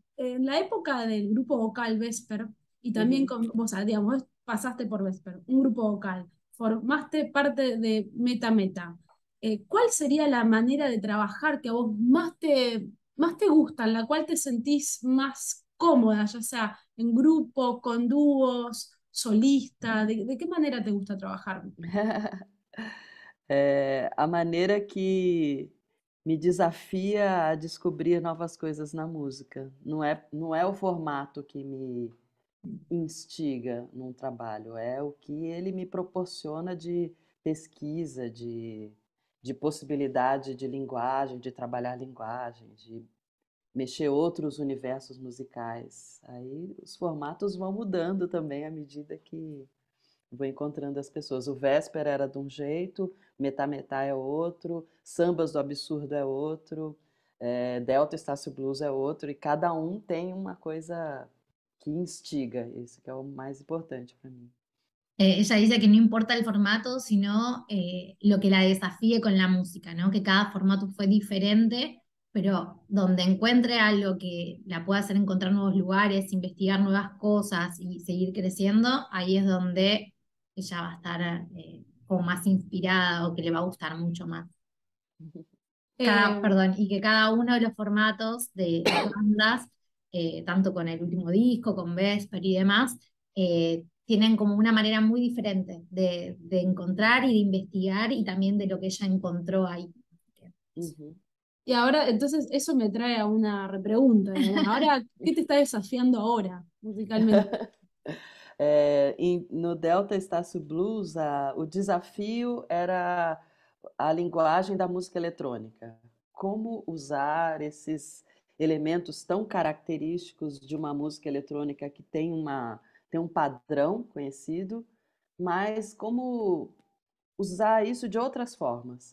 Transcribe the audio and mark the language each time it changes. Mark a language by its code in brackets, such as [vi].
[es] En la época del grupo vocal Vesper, y también con vos, digamos, vos pasaste por Vesper, un grupo vocal, formaste parte de Meta Meta. ¿Cuál sería la manera de trabajar que a vos más te gusta, en la cual te sentís más cómoda, ya sea en grupo, con dúos, solista? ¿De qué manera te gusta trabajar? [pt] A maneira que me desafia a descobrir novas coisas na música. Não é o formato que me instiga num trabalho, é o que ele me proporciona de pesquisa, de possibilidade de linguagem, de trabalhar linguagem, de mexer outros universos musicais. Aí os formatos vão mudando também à medida que vou encontrando as pessoas. O Véspera era de um jeito, Metá Metá é outro, Sambas do Absurdo é outro, Delta Estácio Blues é outro, e cada um tem uma coisa que instiga. Isso que é o mais importante para mim. [es] Ella dice que no importa el formato, sino lo que la desafíe con la música, ¿no? Que cada formato fue diferente, pero donde encuentre algo que la pueda hacer encontrar nuevos lugares, investigar nuevas cosas y seguir creciendo, ahí es donde ella va a estar como más inspirada o que le va a gustar mucho más. Perdón, y que cada uno de los formatos de bandas, tanto con el último disco, con Vesper y demás, tienen como una manera muy diferente de encontrar y de investigar y también de lo que ella encontró ahí. Y ahora, entonces, eso me trae a una repregunta, digamos. Ahora, ¿qué te está desafiando ahora, musicalmente? [pt] No Delta Estácio Blues, o desafio era a linguagem da música eletrônica. Como usar esses elementos tão característicos de uma música eletrônica que tem um padrão conhecido, mas como usar isso de outras formas.